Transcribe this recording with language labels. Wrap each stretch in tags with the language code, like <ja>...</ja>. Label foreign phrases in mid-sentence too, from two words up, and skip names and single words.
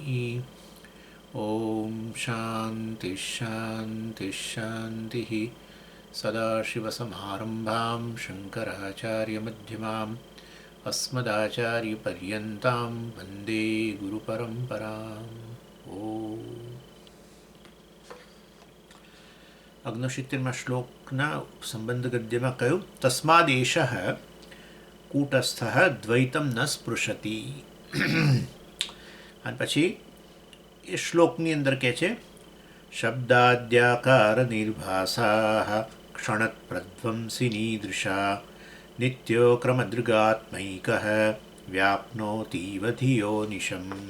<sa>ॐ शान्तिः शान्तिः शान्तिः। सदाशिवसमारम्भां शङ्कराचार्यमध्यमाम् अस्मदाचार्यपर्यन्तां वन्दे गुरुपरम्पराम्।</sa> <gu>ઓમ અગ્નોશિત્તેરમાં શ્લોકના સંબંધ ગદ્યમાં કહ્યું</gu> <sa>તસ્માદેશ કૂટસ્થ દ્વૈતમ ન સ્પૃશતિ.</sa> <gu>અને પછી એ શ્લોકની અંદર કહે છે</gu> <sa>શબ્દાદ્યાકાર નિર્ભાસા ક્ષણત્પ્રધ્વંસિનીદૃશા નિત્યો ક્રમદૃગાત્મૈક વ્યાપ્નોતીવ ધિયો નિશમ.</sa>